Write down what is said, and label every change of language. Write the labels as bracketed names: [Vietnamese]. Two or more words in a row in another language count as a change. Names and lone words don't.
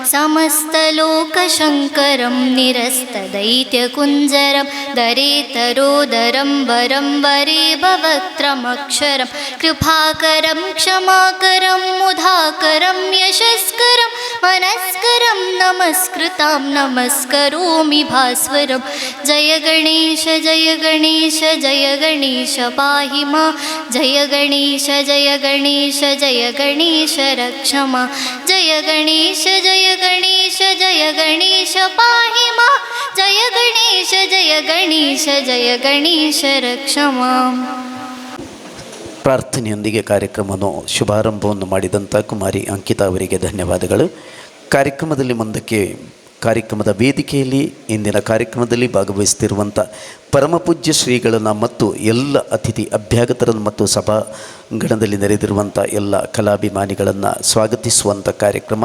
[Sanskrit] ಸಮಸ್ತಲೋಕಶಂಕರಂ ನಿರಸ್ತದೈತ್ಯಕುಂಜರಂ ದರೇತರೋದರಂ ವರಂ ವರೇ ಭವಕ್ತ್ರಮಕ್ಷರಂ ಕೃಪಾಕರಂ ಕ್ಷಮಾಕರಂ ಮುಧಾಕರಂ ಯಶಸ್ಕರಂ ಮನಸ್ಕರಂ ನಮಸ್ಕೃತಾಂ ನಮಸ್ಕರೋಮಿ ಭಾಸ್ವರಂ. ಜಯ ಗಣೇಶ ಜಯ ಗಣೇಶ ಜಯ ಗಣೇಶ ಪಾಹಿ ಮಾ. ಜಯ ಗಣೇಶ ಜಯ ಗಣೇಶ ಜಯ ಗಣೇಶ ರಕ್ಷ ಮಾ. ಜಯ ಗಣೇಶ ಜಯ ಗಣೇಶ ಜಯ ಗಣೇಶ ಪಾಹಿ ಮಾ. ಜಯ ಗಣೇಶ ಜಯ ಗಣೇಶ ಜಯ ಗಣೇಶ ರಕ್ಷ ಮಾ. [Kannada] ಪ್ರಾರ್ಥನೆಯೊಂದಿಗೆ ಕಾರ್ಯಕ್ರಮವನ್ನು ಶುಭಾರಂಭವನ್ನು ಮಾಡಿದಂಥ ಕುಮಾರಿ ಅಂಕಿತಾ ಅವರಿಗೆ ಧನ್ಯವಾದಗಳು. ಕಾರ್ಯಕ್ರಮದಲ್ಲಿ ಮುಂದಕ್ಕೆ ಕಾರ್ಯಕ್ರಮದ ವೇದಿಕೆಯಲ್ಲಿ ಇಂದಿನ ಕಾರ್ಯಕ್ರಮದಲ್ಲಿ ಭಾಗವಹಿಸುತ್ತಿರುವಂಥ ಪರಮಪೂಜ್ಯ ಶ್ರೀಗಳನ್ನು ಮತ್ತು ಎಲ್ಲ ಅತಿಥಿ ಅಭ್ಯಾಗತರನ್ನು ಮತ್ತು ಸಭಾಂಗಣದಲ್ಲಿ ನೆರೆದಿರುವಂಥ ಎಲ್ಲ ಕಲಾಭಿಮಾನಿಗಳನ್ನು ಸ್ವಾಗತಿಸುವಂಥ ಕಾರ್ಯಕ್ರಮ.